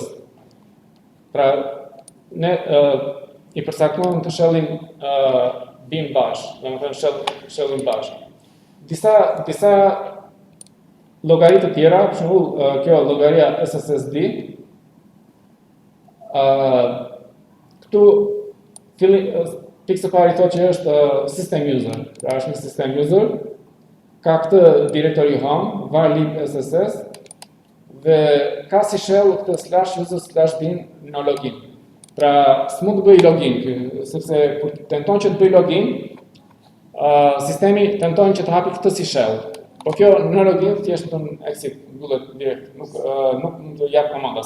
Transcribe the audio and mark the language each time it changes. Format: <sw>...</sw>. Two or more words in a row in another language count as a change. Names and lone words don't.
<sq>Pra ne i përcaktuam të shell-in bin bash, domethënë shell-in bash. Disa llogari të tjera, për shembull, kjo llogaria SSD, këtu pikë së pari thotë që është</sq> <en>system user,</en> <sq>pra është një</sq> <en>system user,</en> <sq>ka këtë</sq> <en>directory home,</en> <sq>var lib SSS, dhe ka si shell këtë /user/bin në login. Pra, s'mund të bëj login, sepse kur tenton që të bëj login, sistemi tenton që të hapi këtë si shell. Po kjo në login thjesht në exit, mbyllet direkt, nuk mund të jap komanda.</sq>